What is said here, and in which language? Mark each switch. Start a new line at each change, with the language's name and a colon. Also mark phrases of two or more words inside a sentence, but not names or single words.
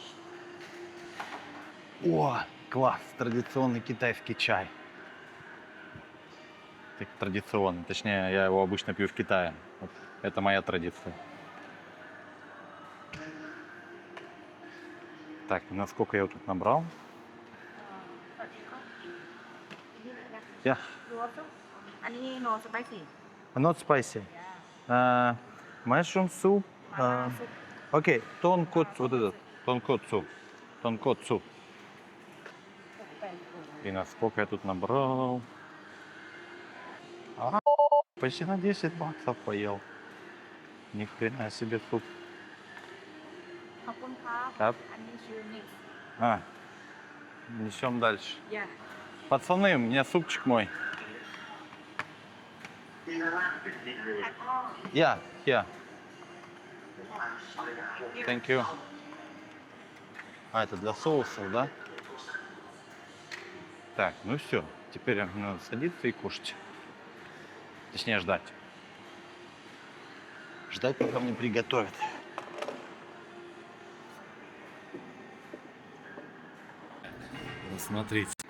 Russian: О, класс! Традиционный китайский чай. Так, традиционный. Точнее, я его обычно пью в Китае. Вот это моя традиция. Так, насколько я тут набрал?
English: Yeah, no spicy. not spicy. Mushroom soup.
Russian: Окей, тонкотсу, вот этот, тонкотсу. И насколько я тут набрал? Почти на 10 баксов поел. Ни хрена себе суп.
Thai: ขอบคุณครับ
Russian: Так,
Thai: อันนี้ชื่อ mix
Russian: несем дальше. yeah Пацаны, у меня супчик мой.
English: Yeah. Thank you.
Russian: Это для соусов, да? Так, ну все. Теперь надо садиться и кушать. Точнее, ждать. Ждать, пока мне приготовят. Вот смотрите.